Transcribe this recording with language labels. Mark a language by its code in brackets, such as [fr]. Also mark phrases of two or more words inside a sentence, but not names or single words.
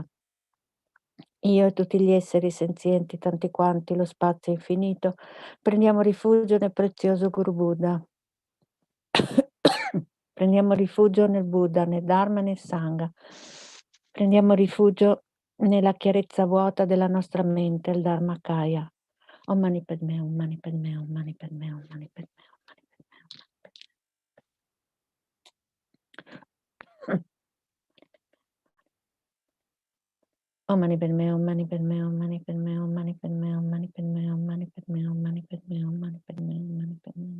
[it] Io e tutti gli esseri senzienti, tanti quanti lo spazio infinito, prendiamo rifugio nel prezioso Guru Buddha. Prendiamo rifugio nel Buddha, nel Dharma e nel Sangha. Prendiamo rifugio nella chiarezza vuota della nostra mente, il Dharmakaya. [sa] Om Mani Padme, Om Mani Padme, Om Mani Padme, Om Mani Padme, Om Mani Padme. Om Mani Padme, Om Mani Padme, Om Mani Padme, Om Mani Padme, Om Mani Padme, Om Mani Padme, Om Mani Padme, Om Mani Padme, Om Mani Padme.